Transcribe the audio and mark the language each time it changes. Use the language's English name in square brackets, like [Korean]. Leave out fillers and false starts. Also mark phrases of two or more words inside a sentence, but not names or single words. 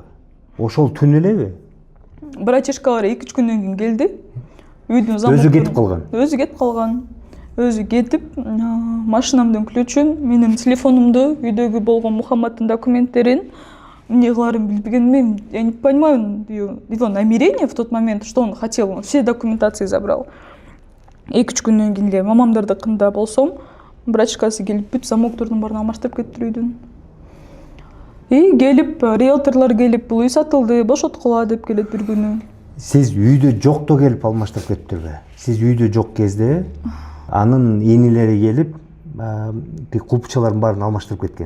[Kyrgyz] Ошол түн элеби? Братишкалар 2-3 күндөн кийин келди. Үйдүн замок. Өзү кетип калган. Өзү кетип калган. Өзү кетип, машинамдын ключун, менин телефонумду, үйдөгү болгон Мухаммадтын документтерин, эмне кыларын билбегенмин, [Russian] я не понимаю его намерение в тот момент, что он хотел, он все документации забрал. [Kyrgyz] 2-3 күндөн кийин эле мамамдардыкында болсом, братишкасы келип бүт замоктордун баарын алмаштырып кетти үйдүн. Келип, риэлторлор келип, бул үй сатылды, бошоткула деп келет бир күнү. Сиз үйдө жокто келип алмаштырып кеттирби? Сиз үйдө жок кезде анын энелери келип, кулпчалардын баарын алмаштырып кеткен.